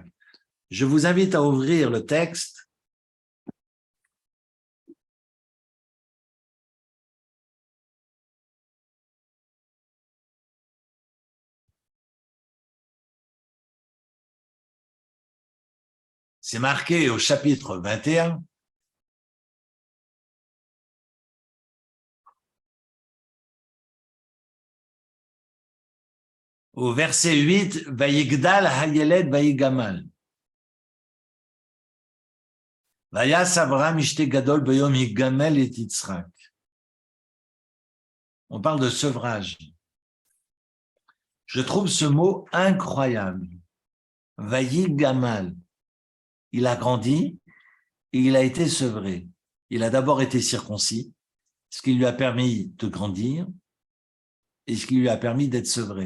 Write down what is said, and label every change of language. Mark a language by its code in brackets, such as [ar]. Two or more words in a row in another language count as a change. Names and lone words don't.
[fr] Je vous invite à ouvrir le texte. C'est marqué au chapitre 21. au verset 8, [he] ויגדל הילד ויגמל. ויעש אברהם משתה גדול ביום הגמל את יצחק. [fr] On parle de sevrage. Je trouve ce mot incroyable. [he] ויגמל. [fr] Il a grandi et il a été sevré. Il a d'abord été circoncis, ce qui lui a permis de grandir et ce qui lui a permis d'être sevré.